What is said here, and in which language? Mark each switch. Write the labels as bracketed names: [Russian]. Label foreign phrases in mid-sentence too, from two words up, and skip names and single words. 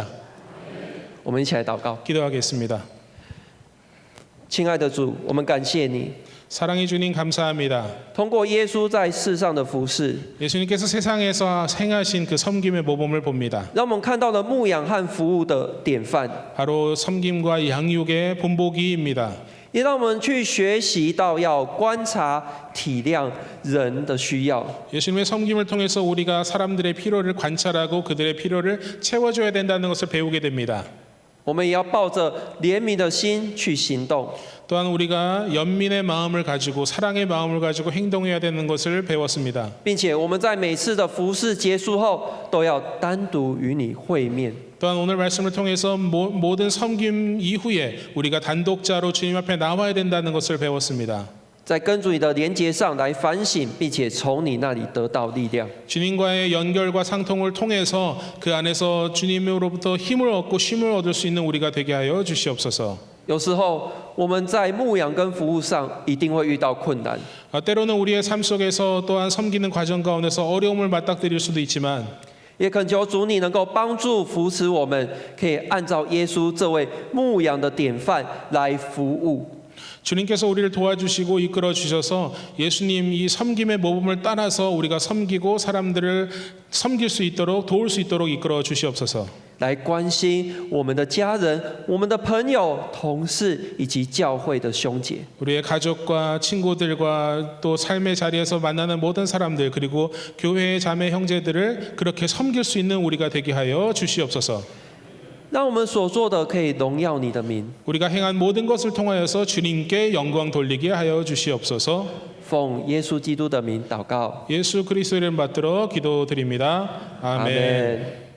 [Chinese] 我们一起来祷告。 [Korean] 기도하겠습니다. [Chinese] 亲爱的主，我们感谢你， [Korean] 사랑해 주님 감사합니다. [Chinese] 通过耶稣在世上的服事， [Korean] 예수님께서 세상에서 행하신 그 섬김의 모범을 봅니다. [Chinese] 让我们看到了牧养和服务的典范， [Korean] 바로 섬김과 양육의 본보기입니다. [Chinese] 也让我们去学习到要观察、体谅人的需要。 [Korean] 예수님의 섬김을 통해서 우리가 사람들의 필요를 관찰하고 그들의 필요를 채워줘야 된다는 것을 배우게 됩니다. [Chinese] 我们也要抱着怜悯的心去行动， [Korean] 또한 우리가 연민의 마음을 가지고 사랑의 마음을 가지고 행동해야 되는 것을 배웠습니다. [Chinese] 并且我们在每次的服事结束后，都要单独与你会面。 [Korean] 또한 오늘 말씀을 통해서 모든 섬김 이후에 우리가 단독자로 주님 앞에 나와야 된다는 것을 배웠습니다. [Chinese] 在跟主你的连结上来反省，并且从你那里得到力量。 [Korean] 주님과의 연결과 상통을 통해서 그 안에서 주님으로부터 힘을 얻고 쉼을 얻을 수 있는 우리가 되게 하여 주시옵소서. [Chinese] 有时候我们在牧养跟服务上一定会遇到困难， [Korean] 때로는 우리의 삶 속에서 또한 섬기는 과정 가운데서 어려움을 맞닥뜨릴 수도 있지만 [Chinese] 也恳求主你能够帮助扶持我们，可以按照耶稣这位牧养的典范来服务。 [Korean] 주님께서 우리를 도와주시고 이끌어 주셔서 예수님 이 섬김의 모범을 따라서 우리가 섬기고 사람들을 섬길 수 있도록 도울 수 있도록 이끌어 주시옵소서. [Chinese] 来关心我们的家人、我们的朋友、同事以及教会的兄姐。 [Korean] 우리의 가족과 친구들과 또 삶의 자리에서 만나는 모든 사람들 그리고 교회의 자매 형제들을 그렇게 섬길 수 있는 우리가 되게 하여 주시옵소서. [Chinese] 让我们所做的可以荣耀你的名， [Korean] 우리가 행한 모든 것을 통하여서 주님께 영광 돌리게 하여 주시옵소서. [Chinese] 奉耶稣基督的名祷告， [Korean] 예수 그리스도를 받들어 기도드립니다. 아멘. 아멘。